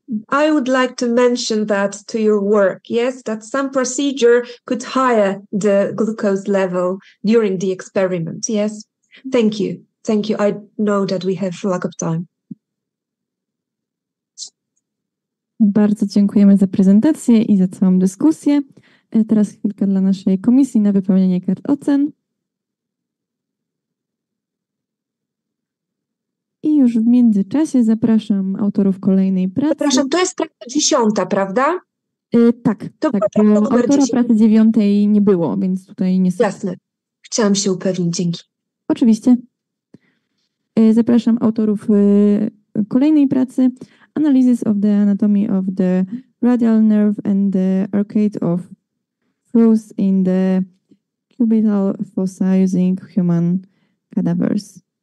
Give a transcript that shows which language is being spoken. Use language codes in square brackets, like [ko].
[en] I would like to mention that to your work, yes, that some procedure could higher the glucose level during the experiment, yes. Thank you. Thank you. I know that we have lack of time. [pl] Bardzo dziękujemy za prezentację i za całą dyskusję. Teraz chwilka dla naszej komisji na wypełnienie kart ocen. I już w międzyczasie zapraszam autorów kolejnej pracy. Zapraszam, to jest praca 10, prawda? Tak, bo autora pracy 9 nie było, więc tutaj niestety. Jasne. Chciałam się upewnić, dzięki. Oczywiście. Zapraszam autorów kolejnej pracy. [en] Analysis of the anatomy of the radial nerve and the arcade of flows in the cubital fossa using human cadavers.